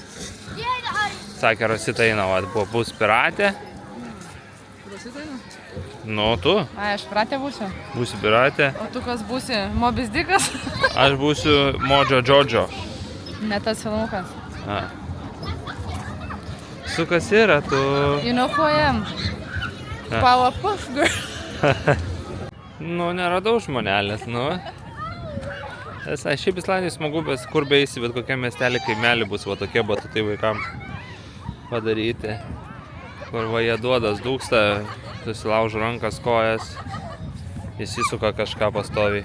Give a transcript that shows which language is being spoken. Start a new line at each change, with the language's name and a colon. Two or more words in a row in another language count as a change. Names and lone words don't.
Lithuanian: Sakė, Rosita eina, va, bus piratė. Rosita eina? Nu, tu. Ai, aš piratė būsiu. Būsi piratė. O tu kas būsi? Mobis Dikas? Aš būsiu Modžio Džodžio. Ne tas filmukas. A. Su kas yra, tu...
English: You know who I am?
Lithuanian: A. Powerpuff Girl. Nu, neradau žmonelės, nu. Šiaip Islandijai smagu, bet kur beisi, bet kokia miestelė kaimelį bus, va tokie batutai vaikam padaryti. Kur va jie duodas dūksta, susilaužo rankas, kojas, įsisuka kažką pastoviai.